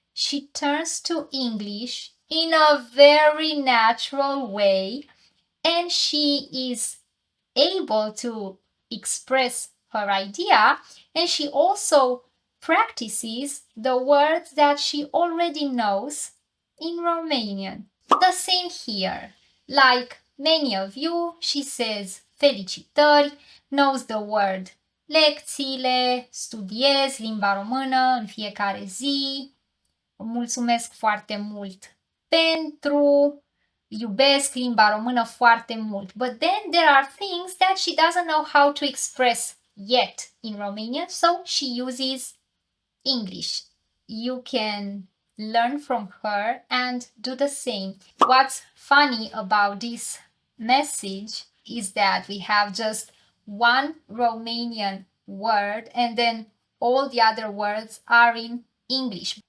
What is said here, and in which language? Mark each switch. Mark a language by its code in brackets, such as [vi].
[en] she turns to English in a very natural way, and she is able to express her idea, and she also practices the words that she already knows in Romanian. The same here. Like many of you, she says felicitări, knows the word lecțiile, [ro] studiez limba română în fiecare zi, mulțumesc foarte mult pentru, iubesc limba română foarte mult. [en] But then there are things that she doesn't know how to express yet in Romanian, so she uses English. You can learn from her and do the same. What's funny about this message is that we have just one Romanian word and then all the other words are in English.